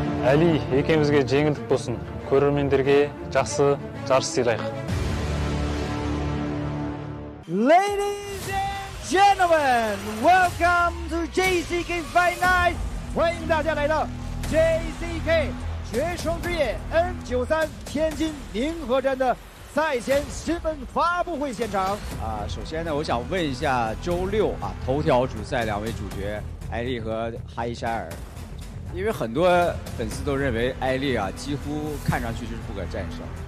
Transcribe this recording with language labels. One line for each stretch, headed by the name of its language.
Kazakh: Aili, экеумизге жеңілдік болсын. Көрермендерге жақсы жарыс сыйлайық.
English: Ladies and gentlemen, welcome to JCK Fight Night.
Chinese: 欢迎大家来到 JCK 决胜之夜 N93 天津宁河站的赛前新闻发布会现场。首先呢，我想问一下周六头条主赛2位主角艾丽和哈伊沙尔，因为很多粉丝都认为艾丽几乎看上去就是不可战胜。